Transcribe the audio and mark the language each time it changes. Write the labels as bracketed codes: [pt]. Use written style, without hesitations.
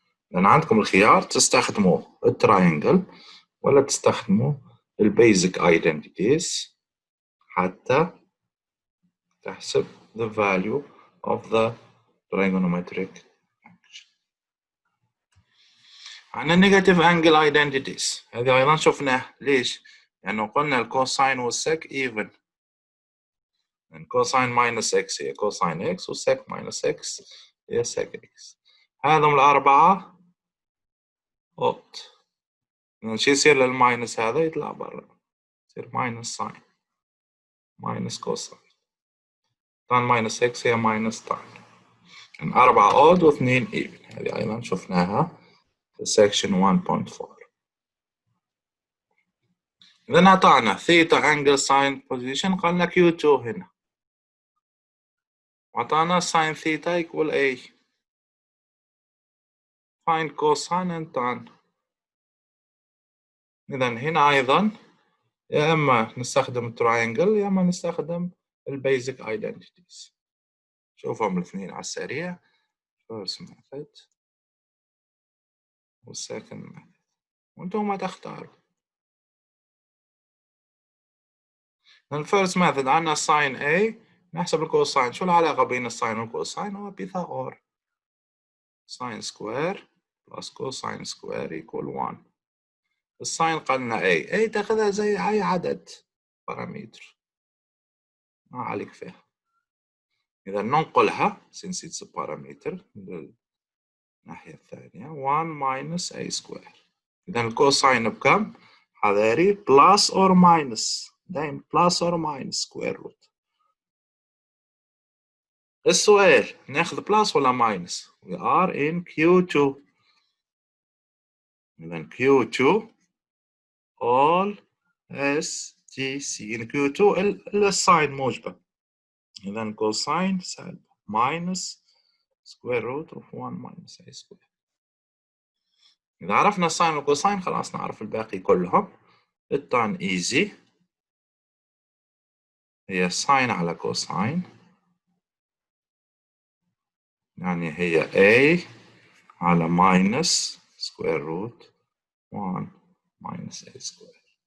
[ar] لأن عندكم الخيار تستخدموا التراينجل ولا تستخدموا البيزك identities حتى تحسب [en] the value of the trigonometric function. [ar] عندنا negative angle identities. هذه أيضا شفناه. ليش؟ لأنه قلنا الكوساين والسك even. [en] cosine minus x [ar] هي [en] cosine x وsec minus x هي sec x. [ar] هذم الأربعة odd. شو يصير للماينس هذا؟ يطلع برا. يصير minus ساين minus cosine. [en] tan minus x [ar] هي [en] minus tan. [ar] أربعة odd واثنين even. هذه أيضا شفناها في section 1.4. إذا أعطانا [en] theta angle sin position [ar] قلنا Q2 هنا. وأعطانا [en] sin theta equal A. find cosine and tan. [ar] إذا هنا أيضا يا إما نستخدم التراينجل يا إما نستخدم البيزك identities. شوفهم الاثنين على السريع. [en] first method [ar] والsecond method وانتم ما تختاروا. الفيرست ميثود عندنا sin A نحسب الكوساين. شو العلاقة بين الساين والكوساين؟ هو بيثاغور. sin سكوير بلس كوساين سكوير [en] equal 1. [ar] الساين قلنا A تاخذها زي أي عدد بارامتر ما عليك فيها. إذا ننقلها [en] since it's a parameter [ar] للناحية الثانية [en] 1 minus A square. [ar] إذا الكوساين بكم؟ حذاري [en] plus or minus. [ar] دايما [en] plus or minus square root. [ar] السؤال ناخذ plus ولا minus؟ [en] we are in Q2. [ar] إذا Q2 [en] all STC. [ar] in Q2 الساين موجبة. إذا كوساين سالب [en] minus square root of 1 minus A square. [ar] إذا عرفنا الساين والكوساين خلاص نعرف الباقي كلهم. التان easy هي ساين على كوساين يعني هي A على [en] minus square root 1 minus A square.